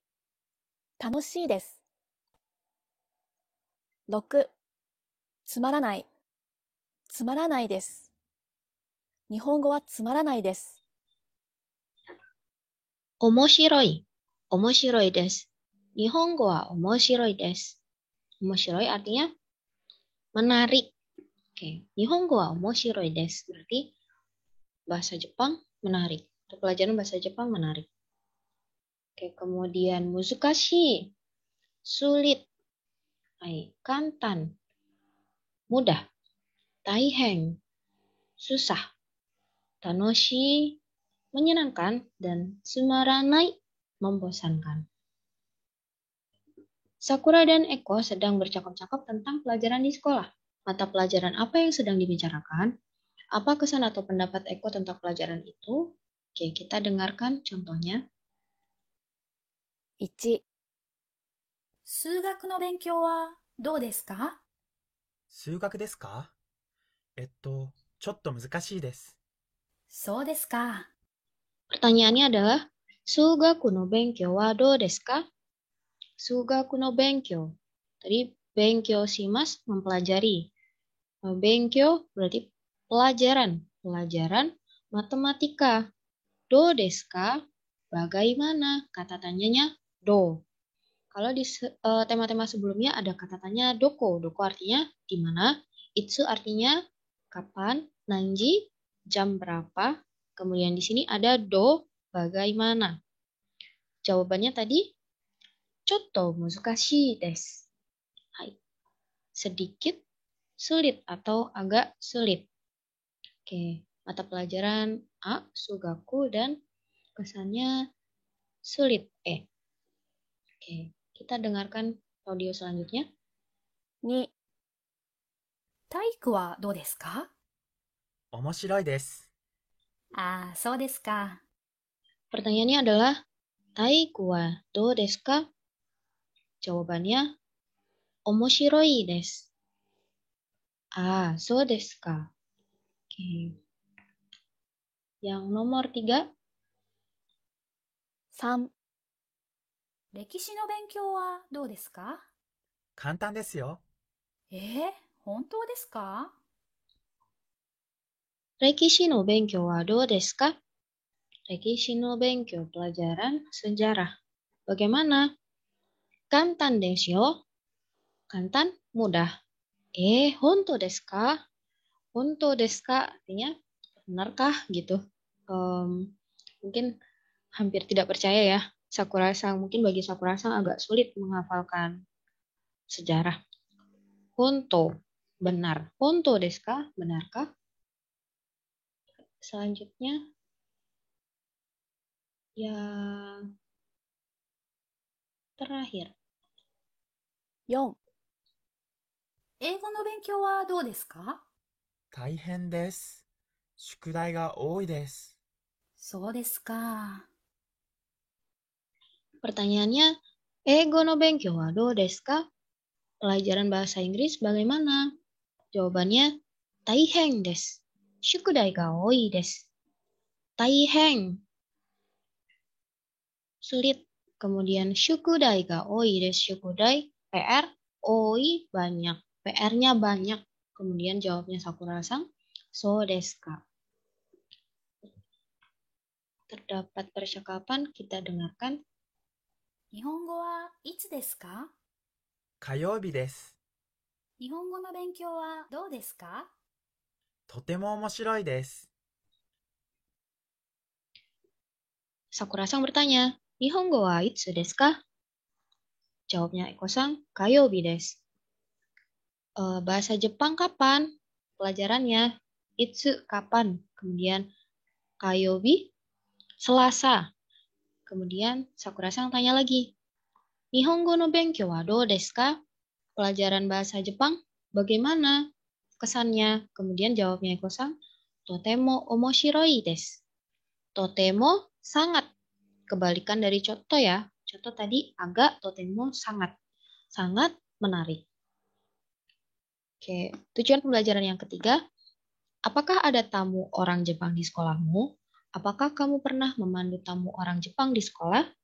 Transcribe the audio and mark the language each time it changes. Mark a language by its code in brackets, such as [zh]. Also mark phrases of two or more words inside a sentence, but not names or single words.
[ja] 楽しいです。6、つまらない。つまらないです。日本語はつまらないです。面白い。面白いです。日本語は面白いです。面白い [id] artinya menarik. Oke, [ja] 日本語は面白いです. [id] Berarti bahasa Jepang menarik. Untuk pelajaran bahasa Jepang menarik. Oke, kemudian muzukashi, sulit. Hai, kantan, mudah. Taihen, susah. Tanoshi, menyenangkan. Dan sumaranai, membosankan. Sakura dan Eko sedang bercakap-cakap tentang pelajaran di sekolah. Mata pelajaran apa yang sedang dibicarakan? Apa kesan atau pendapat Eko tentang pelajaran itu? Oke, kita dengarkan contohnya. [ja] 1、数学の勉強はどうですか？数学ですか？ちょっと難しいです。そうですか。 [id] Pertanyaannya adalah, [ja] 数学の勉強はどうですか? 数学の勉強. [id] Tadi [ja] 勉強します, [id] mempelajari. Benkyou berarti pelajaran. Pelajaran matematika. [ja] どうですか? [id] Bagaimana? Kata tanyanya do. Kalau di tema-tema sebelumnya ada kata tanya doko. Doko artinya di mana. Itsu artinya kapan. Nanji, jam berapa. Kemudian di sini ada do, bagaimana. Jawabannya tadi, [ja] ちょっと難しいです. [id] Hai, sedikit, sulit atau agak sulit. Oke, mata pelajaran A, Sugaku, dan kesannya sulit E. Oke, kita dengarkan audio selanjutnya. [ja] 2、体育はどうですか？面白いです。ああ、そうですか。 [id] Pertanyaannya adalah, [ja] 体育はどうですか? [id] Jawabannya, [ja] 面白いです. ああ、そうですか. [id] Oke. Yang nomor 3, [ja] 3、歴史の勉強はどうですか？簡単ですよ。本当ですか？歴史の勉強はどうですか? 歴史の勉強, [id] pelajaran sejarah. Bagaimana? [ja] 簡単ですよ。簡単, mudah. 本当ですか? 本当ですか [id] artinya benarkah gitu. Mungkin hampir tidak percaya ya. Sakura-san, mungkin bagi Sakura-san agak sulit menghafalkan sejarah. Honto, benar. [ja] 本当ですか? [id] Benarkah? Selanjutnya, yang terakhir. [ja] 4、英語の勉強はどうですか？大変です。宿題が多いです。そうですか。 Pertanyaannya, 英語の勉強はどうですか? [id] Pelajaran bahasa Inggris bagaimana? Jawabannya, [ja] 大変です. 宿題が多いです. [id] Taihen, sulit. Kemudian [ja] 宿題が多いです. [id] Shukudai, PR, oi, banyak. PR-nya banyak. Kemudian jawabnya Sakura-san, [ja] そうですか. [id] Terdapat percakapan, kita dengarkan. [ja] 日本語はいつですか？火曜日です。日本語の勉強はどうですか？とても面白いです。 [id] Sakura-san bertanya, [ja] 日本語はいつですか? [id] Jawabnya Eko-san, [ja] 火曜日です. [id] Bahasa Jepang kapan? Pelajarannya, itsu kapan? Kemudian kayobi, Selasa. Kemudian Sakura-san tanya lagi, [ja] 日本語の勉強はどうですか? [id] Pelajaran bahasa Jepang bagaimana kesannya? Kemudian jawabnya Eko-san, [ja] とても面白いです. [id] Totemo, sangat. Kebalikan dari coto ya. Coto tadi agak, totemo sangat. Sangat menarik. Oke, tujuan pembelajaran yang ketiga. Apakah ada tamu orang Jepang di sekolahmu? Apakah kamu pernah memandu tamu orang Jepang di sekolah?